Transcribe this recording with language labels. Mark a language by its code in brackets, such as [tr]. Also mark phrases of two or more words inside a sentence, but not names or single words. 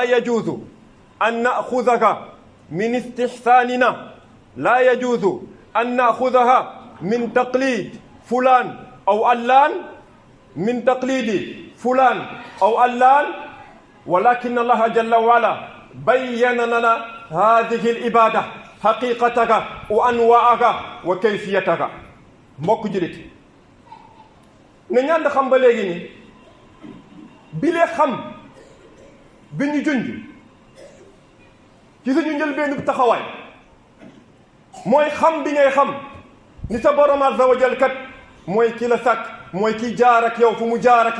[ar] يجوز أن نأخذها من استحساننا لا يجوز أن نأخذها من تقليد فلان أو علان من تقليد فلان أو علان ولكن الله جل وعلا بين لنا هذه العبادة حقيقتها وأنواعها وكيفيتها [wo] mbokk jullit ne ñaan da xam ba léegi ni bi lee xam bi ñu junj ci suñu njëlbéenu taxawaay mooy xam bi ngay xam ni sa borom [ar] عز وجل [wo] kat mooy ki la sàkk mooy ki jaar ak yow fu mu jaar ak